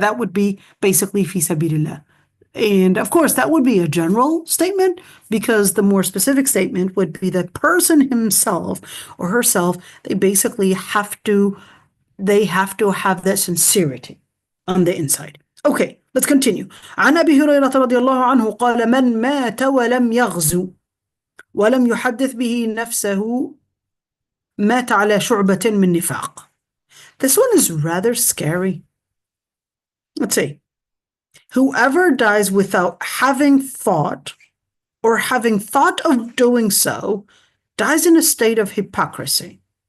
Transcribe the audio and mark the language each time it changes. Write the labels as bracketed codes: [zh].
[en] That would be basically fi sabilillah. And of course, that would be a general statement, because the more specific statement would be the person himself or herself. They basically have to have that sincerity on the inside. Okay, let's continue. [ar] عن أبي هريرة رضي الله عنه قال: من مات ولم يغزو ولم يحدث به نفسه مات على شعبة من نفاق. [en] This one is rather scary. Let's see. Whoever dies without having fought or having thought of doing so dies in a state of hypocrisy.